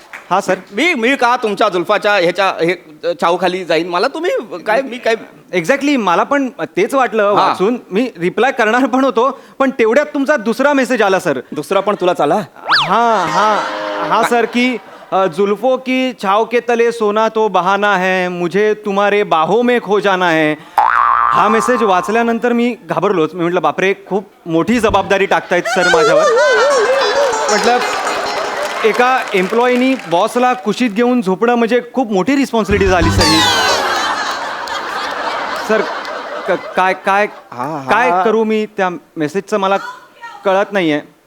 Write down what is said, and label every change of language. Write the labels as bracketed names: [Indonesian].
[Marathi] हा सर. मी का तुमच्या जुल्फाच्या ह्याच्या हे छावखाली जाईन? मला तुम्ही काय, मी काय एक्झॅक्टली मला पण तेच वाटलं हा. वाचून. मी रिप्लाय करणार पण होतो, पण तेवढ्यात तुमचा दुसरा मेसेज आला सर. दुसरा पण तुला चाला? [Hindi] हा सर की जुल्फों की छाव के तले सोना तो बहाना है, मुझे तुम्हारे बाहों में खो जाना है. [Marathi] हा मेसेज वाचल्यानंतर मी घाबरलोच. मी म्हटलं बापरे, खूप मोठी जबाबदारी टाकतायत सर माझ्यावर. म्हटलं एका एम्प्लॉईनी बॉसला कुशीत घेऊन झोपणं म्हणजे खूप मोठी रिस्पॉन्सिबिलिटी झाली सर ही. सर काय काय काय करू मी? त्या मेसेजचं मला कळत नाहीये.